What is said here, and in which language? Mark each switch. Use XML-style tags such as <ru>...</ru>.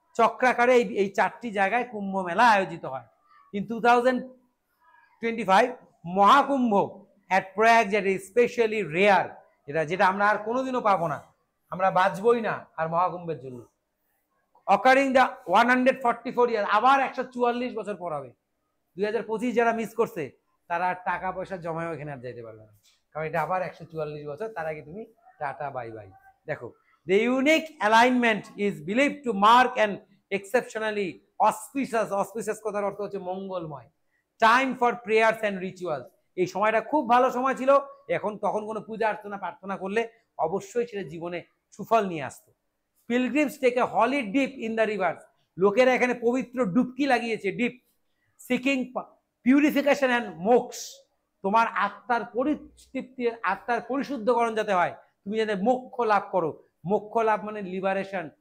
<bn>চক্রাকারে এই চারটি জায়গায় কুম্ভ মেলা আয়োজিত হয়। ইন 2025 মহাকুম্ভ অ্যাট প্রয়াগ, যেটা স্পেশালি রেয়ার, যেটা আমরা আর কোনোদিনও পাবো না, আমরা বাঁচবই না আর মহাকুম্ভের জন্য।</bn> <en>occurring the 144 year,</en> <bn>আবার 144 বছর পর হবে। 2025 যারা মিস করছে তারা টাকা পয়সা জমায় এখানে আর যাইতে পারবে না, কারণ এটা আবার 144 বছর, তার আগে তুমি টাটা বাই বাই। দেখো,</bn> <en>the unique alignment is believed to mark an exceptionally auspicious, auspicious</en> <bn>কথার অর্থ হচ্ছে মঙ্গলময়,</bn> <en>time for prayers and rituals।</en> <bn>এই সময়টা খুব ভালো সময় ছিল। এখন তখন কোনো পূজা অর্চনা প্রার্থনা করলে অবশ্যই সেটা জীবনে সুফল নিয়ে আসতো।</bn> <en>pilgrims take a holy dip in the rivers,</en> <bn>লোকেরা এখানে পবিত্র ডুবকি লাগিয়েছে, ডিপ,</bn> <en>seeking purification and moksha,</en> <bn>তোমার আত্মার পরিতৃপ্তি, আত্মার পরিশুদ্ধকরণ যাতে হয়, তুমি যাতে মোক্ষ লাভ করো। মোক্ষ লাভ মানে লিবারেশন,</bn>